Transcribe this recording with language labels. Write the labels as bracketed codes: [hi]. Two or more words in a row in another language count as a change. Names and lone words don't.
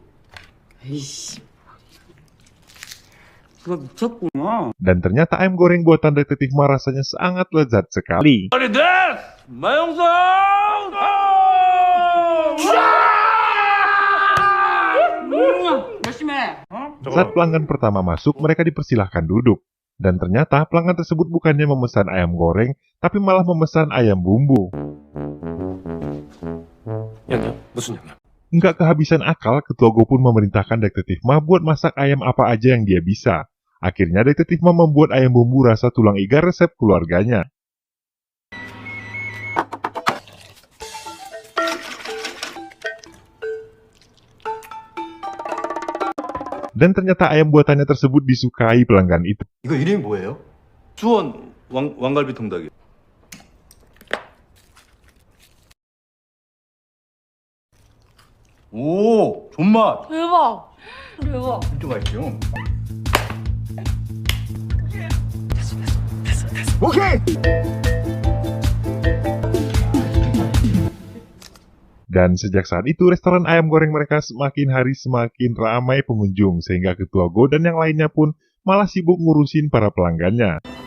[ko] 에이씨. 그거 미쳤구나. [id] Dan ternyata ayam goreng buatan detektif Ma rasanya sangat lezat sekali. [ko] 마영상! 열심히 해. [id] Saat pelanggan pertama masuk, mereka dipersilahkan duduk. Dan ternyata pelanggan tersebut bukannya memesan ayam goreng, tapi malah memesan ayam bumbu. [ko] 양념? 무슨 양념? [id] Nggak kehabisan akal, Ketua Go pun memerintahkan detektif Ma buat masak ayam apa aja yang dia bisa. Akhirnya detektif Ma membuat ayam bumbu rasa tulang iga resep keluarganya. Dan ternyata ayam buatannya tersebut disukai pelanggan itu. [ko] 이거 이름이 뭐예요? 수원 왕갈비 통닭이. 오, 존맛. 대박. 대박. 좀 맛있죠? [id] Dan sejak saat itu restoran ayam goreng mereka semakin hari semakin ramai pengunjung sehingga Ketua Go dan yang lainnya pun malah sibuk ngurusin para pelanggannya.